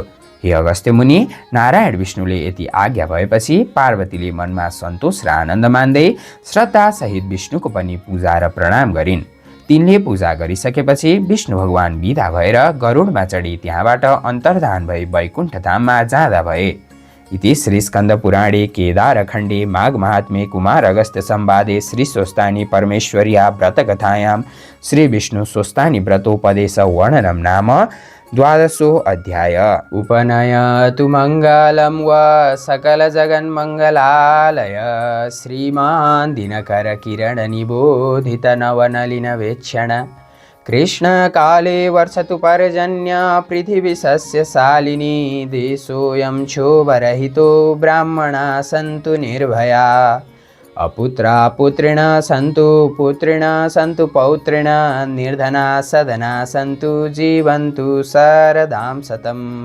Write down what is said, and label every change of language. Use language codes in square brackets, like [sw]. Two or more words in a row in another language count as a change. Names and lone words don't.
[ne] हे अगस्त्य मुनि, नारायण विष्णुले यति आज्ञा भएपछि पार्वतीले मनमा सन्तोष र आनन्द मान्दै श्रद्धासहित विष्णुको पनि पूजा र प्रणाम गरिन्। तिनले पूजा गरिसकेपछि विष्णु भगवान बिदा भएर गरुडमा चढी त्यहाँबाट अन्तर्धान भई वैकुण्ठ धाममा जाँदा भए। [sa] इति श्री स्कन्द पुराणे केदारखण्डे माघ महात्म्ये कुमार अगस्त्य संवादे श्री स्वस्थानी परमेश्वर्या व्रतकथायां श्री विष्णु स्वस्थानी व्रतोपदेश वर्णनं नाम 12 अध्याय। उपनयतु मङ्गलं वा सकल जगन्मङ्गलालय श्रीमान् दिनकर किरण निबोधित नवनलिन वेक्षण कृष्णकाले वर्षतु पर्जन्य पृथिवी सस्यशालिनी देशोऽयं क्षोभरहितो ब्राह्मणा सन्तु निर्भया अपुत्रा पुत्रिण सन्तु पुत्रिण सन्तु पौत्रिण निर्धना सदना सन्तु जीवन्तु शरदां शतम्।